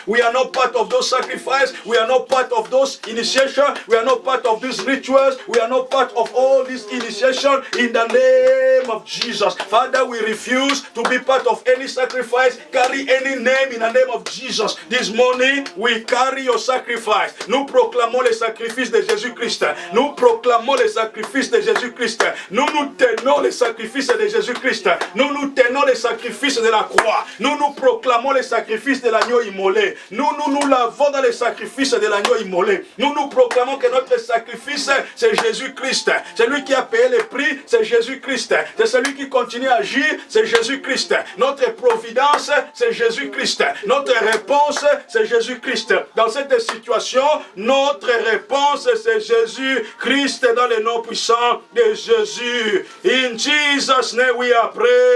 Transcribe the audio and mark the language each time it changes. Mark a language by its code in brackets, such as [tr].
[en] We are not part of those sacrifices. We are not part of those initiation. We are not part of these rituals. We are not part of all this initiation in the name of Jesus. Father, we refuse to be part of any sacrifice. Carry any name in the name of Jesus. This morning, we carry your sacrifice. [fr] Nous proclamons les sacrifices de Jésus-Christ. Nous proclamons les sacrifices de Jésus-Christ. Nous tenons les sacrifices de Jésus-Christ. Nous tenons les sacrifices de la croix. Nous proclamons les sacrifices de l'agneau immolé. Nous lavons dans les sacrifices de l'agneau immolé. Nous proclamons que notre sacrifice, c'est Jésus-Christ. C'est lui qui a payé le prix, c'est Jésus-Christ. C'est celui qui continue à agir, c'est Jésus-Christ. Notre providence, c'est Jésus-Christ. Notre réponse, c'est Jésus-Christ. Dans cette situation, notre réponse, c'est Jésus-Christ dans le nom puissant de Jésus. [en] In Jesus' name we are praying.